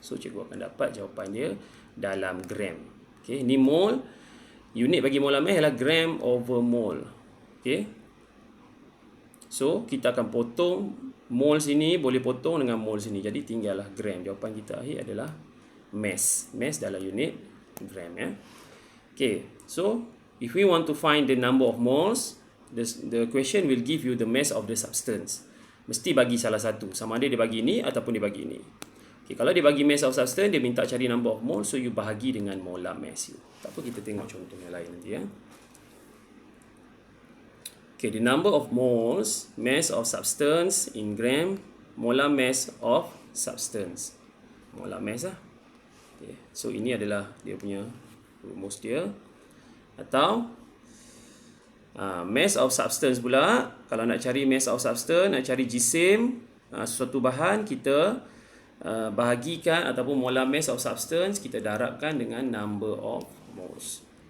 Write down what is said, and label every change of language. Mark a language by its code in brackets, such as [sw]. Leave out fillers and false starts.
[ms] So cikgu akan dapat jawapan dia dalam gram. Okay, ni mol. Unit bagi molar mass ialah gram over mole. Okay, so kita akan potong mol sini, boleh potong dengan mol sini. Jadi tinggallah gram. Jawapan kita akhir adalah mass. Mass dalam unit gram ya. [en] Okay, so if we want to find the number of moles, the question will give you the mass of the substance. [ms] Mesti bagi salah satu. Sama ada dia bagi ni ataupun dia bagi ni. Okay, kalau dia bagi mass of substance, dia minta cari number of moles, so you bahagi dengan molar mass you. Tak apa, kita tengok contoh yang lain nanti ya. [en] Okay, the number of moles, mass of substance in gram, molar mass of substance. [ms] Molar mass lah. Okay, so ini adalah dia punya rumus dia. Atau mass of substance pula, kalau nak cari mass of substance, nak cari jisim, sesuatu bahan, kita bahagikan ataupun molar mass of substance kita darabkan dengan number of moles.